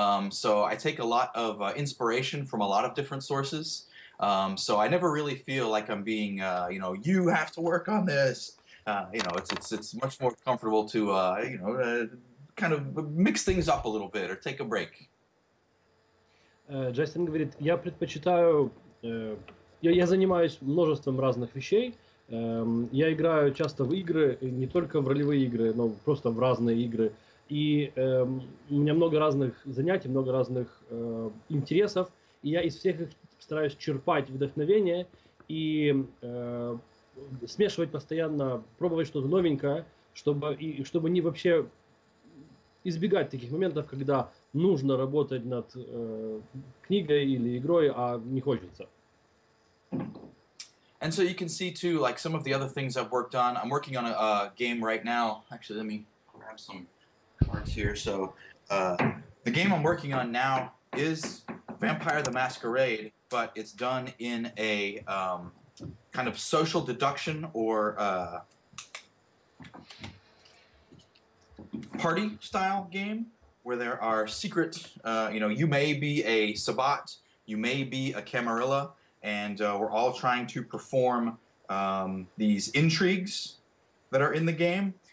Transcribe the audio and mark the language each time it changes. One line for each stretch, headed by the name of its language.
English: So I take a lot of inspiration from a lot of different sources. So I never really feel like I'm being, you know, you have to work on this. You know, it's much more comfortable to, you know, kind of mix things up a little bit or take a break.
Russian: Джастин говорит, я предпочитаю, я занимаюсь множеством разных вещей. Я играю часто в игры, не только в ролевые игры, но просто в разные игры. И у меня много разных занятий, много разных интересов. И я из всех их стараюсь черпать вдохновение и смешивать постоянно, пробовать что-то новенькое, чтобы не вообще избегать таких моментов, когда нужно работать над книгой или игрой, а не хочется.
English: And so you can see too, like some of the other things I've worked on. I'm working on a game right now. Actually, let me grab some cards here. So the game I'm working on now is Vampire the Masquerade, but it's done in a kind of social deduction or party style game where there are secret, you know, you may be a Sabbat, you may be a Camarilla, and we're all trying to perform these intrigues that are in the game.